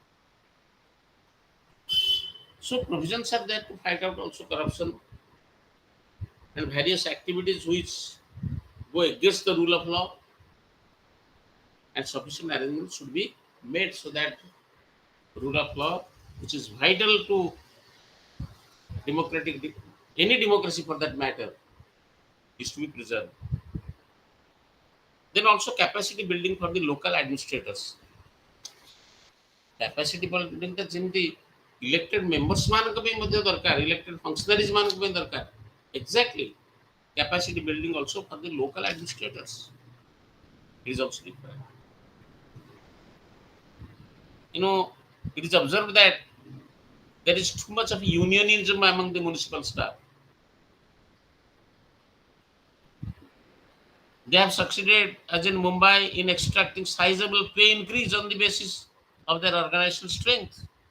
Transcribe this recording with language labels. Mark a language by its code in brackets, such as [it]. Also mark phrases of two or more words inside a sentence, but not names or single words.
[en] So provisions are there to fight out also corruption and various activities which go against the rule of law, and sufficient arrangements should be made so that rule of law, which is vital to democratic any democracy for that matter, is to be preserved. Then also capacity building for the local administrators. Capacity building [or] ଟା ଯେମିତି [en] elected members [or] ମାନଙ୍କ ପାଇଁ ମଧ୍ୟ ଦରକାର, [en] elected functionaries [or] ମାନଙ୍କ ପାଇଁ ଦରକାର. [en] Exactly. Capacity building also for the local administrators is also required. It is observed that there is too much of unionism among the municipal staff. They have succeeded, as in Mumbai, in extracting sizable pay increase on the basis of their organizational strength.